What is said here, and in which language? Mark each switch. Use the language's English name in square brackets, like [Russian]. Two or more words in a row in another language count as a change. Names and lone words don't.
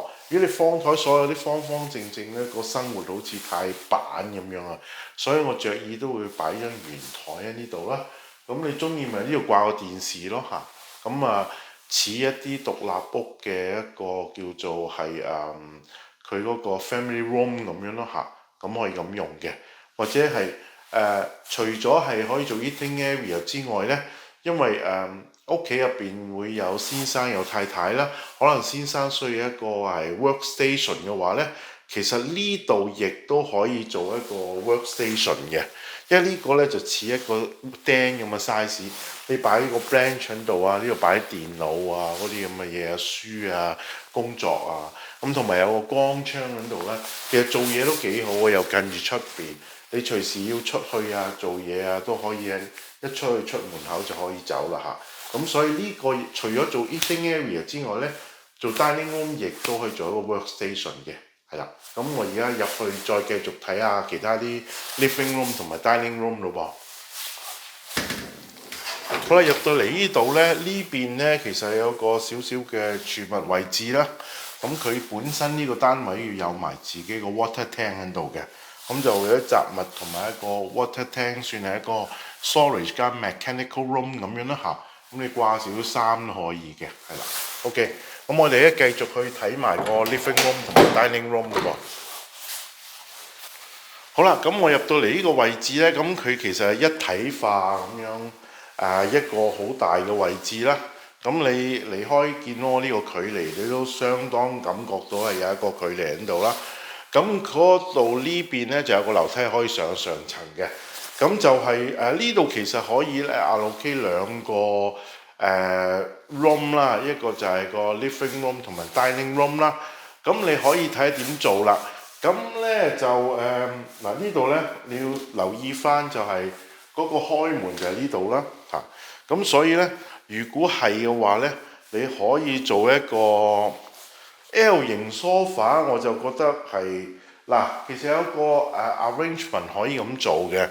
[Cantonese] 如果你方台所有啲方方正正呢，個生活好似太板咁樣啊，所以我着意都會擺張圓台喺呢度啦。咁你中意咪呢度掛個電視咯嚇，咁啊似一啲獨立屋嘅一個叫做係佢嗰個 [English] family room [Cantonese] 咁樣咯嚇，咁可以咁用嘅，或者係除咗係可以做 [English] eating area [Cantonese] 之外呢，因為屋企入邊會有先生有太太啦，可能先生需要一個係 workstation 嘅話呢，其實呢度亦都可以做一個 workstation 嘅，因為呢個呢就似一個釘咁嘅 size，你擺個 bench 喺度啊，呢度擺電腦啊嗰啲咁嘅嘢啊，書啊工作啊，咁同埋有個光窗喺度呢，其實做嘢都幾好啊，又近住出邊，你隨時要出去啊做嘢啊都可以一出去出門口就可以走啦嚇。咁所以呢個除咗做 [English] eating area [Cantonese] 之外呢，做 [English] dining room [Cantonese] 亦都可以做一個 workstation 嘅，係啦。咁我而家入去再繼續睇下其他啲 [English] living room [Cantonese] 同埋 [English] dining room [Cantonese] 咯噃。好啦，入到嚟呢度呢，呢邊呢其實有個少少嘅儲物位置啦。咁佢本身呢個單位要有埋自己個 [English] water tank [Cantonese] 喺度嘅，咁就有啲雜物同埋一個 [English] water tank， [Cantonese] 算係一個 storage 加 [English] mechanical room [Cantonese] 咁樣啦嚇。咁你掛少少衫都可以嘅，係啦。OK，咁我哋咧繼續去睇埋個 [English] living room [Cantonese] 同埋 [English] dining room [Cantonese] 咯噃。好啦，咁我入到嚟呢個位置呢，咁佢其實係一體化咁樣，一個好大嘅位置啦。咁你離開見到我呢個距離，你都相當感覺到係有一個距離喺度啦。咁嗰度呢邊呢，就有個樓梯可以上層嘅。咁就係呢度其實可以咧allocate兩個room 啦，一個就係個 [English] living room [Cantonese] 同埋 [English] dining room [Cantonese] 啦。咁你可以睇下點做啦。咁呢就嗱呢度呢，你要留意翻就係嗰個開門就係呢度啦嚇。咁所以呢，如果係嘅話呢，你可以做一個 L 型 sofa， 我就覺得係嗱，其實有一個arrangement 可以咁做嘅。